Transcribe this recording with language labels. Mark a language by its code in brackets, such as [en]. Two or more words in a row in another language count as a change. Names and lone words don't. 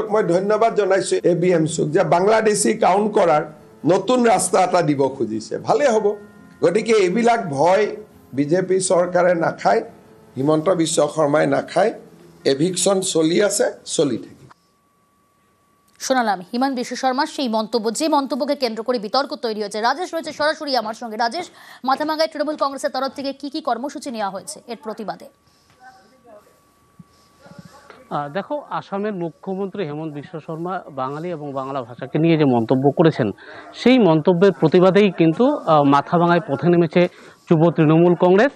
[as] মই ধন্যবাদ জনাইছো ABMCক যে বাংলাদেশী কাউণ্ট কৰাৰ নতুন ৰাস্তা এটা দিব খুজিছে, ভালে হ'ব। গতিকে এইবিলাক ভয় বিজেপি চৰকাৰে নাখায়, হিমন্ত বিশ্ব শৰ্মাই নাখায়। এভিকশন চলি আছে, চলি থাকে। [bn] শোনালাম হিমন্ত বিশ্ব শর্মার সেই মন্তব্য, যে মন্তব্যকে কেন্দ্র করে বিতর্ক তৈরি হয়েছে। রাজেশ রয়েছে সরাসরি আমার সঙ্গে। রাজেশ, মাথাভাঙায় তৃণমূল কংগ্রেসের তরফ থেকে কি কর্মসূচি নেওয়া হয়েছে এর প্রতিবাদে? দেখো, আসামের মুখ্যমন্ত্রী হেমন্ত বিশ্ব শর্মা বাঙালি এবং বাংলা ভাষাকে নিয়ে যে মন্তব্য করেছেন, সেই মন্তব্যের প্রতিবাদেই কিন্তু মাথাভাঙায় পথে নেমেছে যুব তৃণমূল কংগ্রেস।